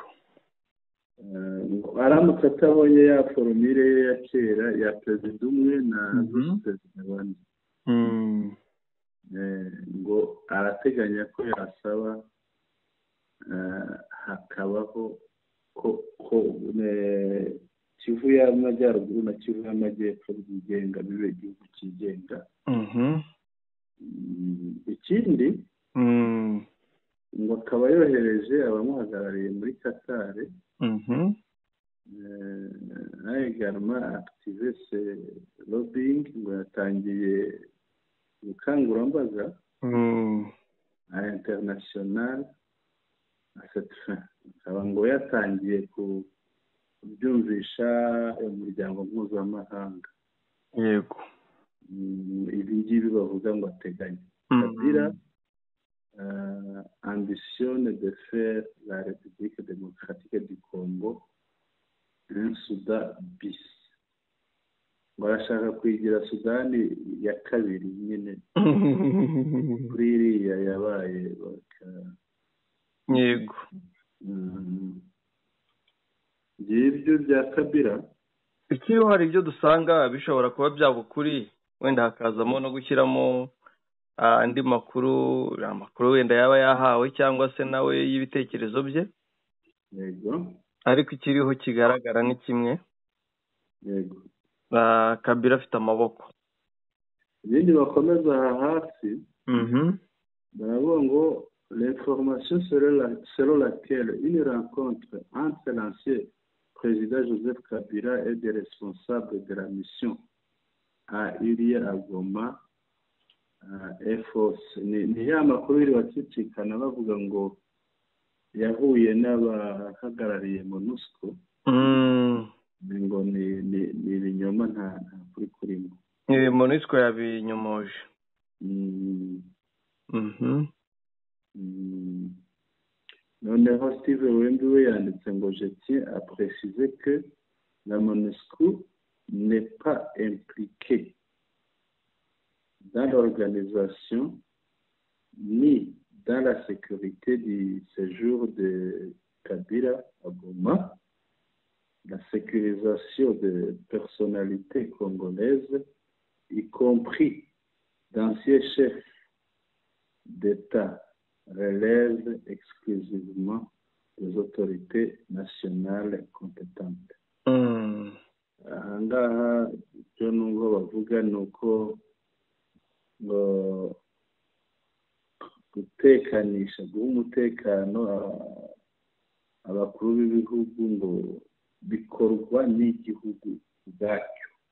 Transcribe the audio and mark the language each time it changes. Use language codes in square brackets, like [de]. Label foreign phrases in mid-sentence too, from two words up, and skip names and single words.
[rw] Aramutse atabonye ya foromire ye ya kera ya perezida umwe na visi perezida bane, ngo arateganya ko yasaba hakabaho ko Kivu y'Amajyaruguru na Kivu y'Amajyepfo byigenga bibe igihugu cyigenga. Ikindi ngo akaba yohereje abamuhagarariye muri Qatar [fr] également activer ce lobbying, [rw] ngo yatangiye ubukangurambaga [fr] à international à cette fin. [rw] Akaba ngo yatangiye kubyumvisha umuryango mpuzamahanga. Yego. Ibi ngibi bavuga ngo ateganya. [fr] Kabila ambitionne de faire la République démocratique du Congo un Soudan bis. [rw] Barashaka kwigira Sudani ya kabiri nyine kuri iriya yabaye. Yego. Ibyo bya Kabila ikiriho hari ibyo dusanga bishobora kuba byaba ukuri, wenda hakazamo no gushyiramo andi makuru wenda yaba yahawe cyangwa se nawe y'ibitekerezo bye. yego ariko ikiriho kigaragara ni kimwe, yego Kabila afite amaboko. ibindi bakomeza aha hasi baravuga ngo [fr] l'information selon laquelle une rencontre entre l'ancien président Joseph Kabila et des responsables de la mission a eu lieu à Goma est fausse. [rw] Ni ya makuru iri bacicikana bavuga ngo yahuye n'abahagarariye MONUSCO ngo ni ibinyoma nta kuri kurimo. MONUSCO yabinyomoje. Noneho Steve Wemby we yanditse ngo [fr] je tiens à préciser que la MONUSCO n'est pas impliquée dans l'organisation ni dans la sécurité du séjour de Kabila à Goma, la sécurisation de personnalités congolaises, y compris d'anciens chefs d'État, relève exclusivement des autorités nationales compétentes. [rw] Aha ngaha icyo nubwo bavuga ni uko gutekanisha guha umutekano abakuru b'ibihugu ngo bikorwa n'igihugu ubwacyo.